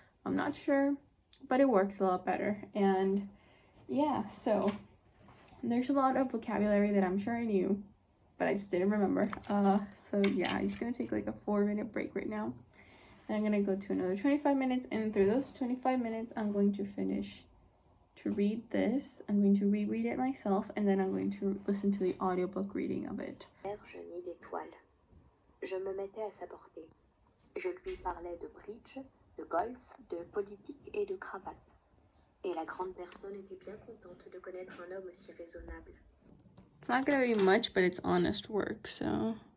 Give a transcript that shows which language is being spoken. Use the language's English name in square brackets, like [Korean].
[English] I'm not sure, but it works a lot better. And yeah, so there's a lot of vocabulary that I'm sure I knew, but I just didn't remember. So yeah, I'm just gonna take like a 4-minute break right now, and I'm gonna go to another 25 minutes, and through those 25 minutes I'm going to finish to read this. I'm going to reread it myself, and then I'm going to listen to the audiobook reading of it. [French] Ni d'étoiles. Je me mettais à sa portée. Je lui parlais de bridge, de golf, de politique et de cravate. Et la grande personne était bien contente de connaître un homme si raisonnable. [English] It's not gonna be much, but it's honest work, so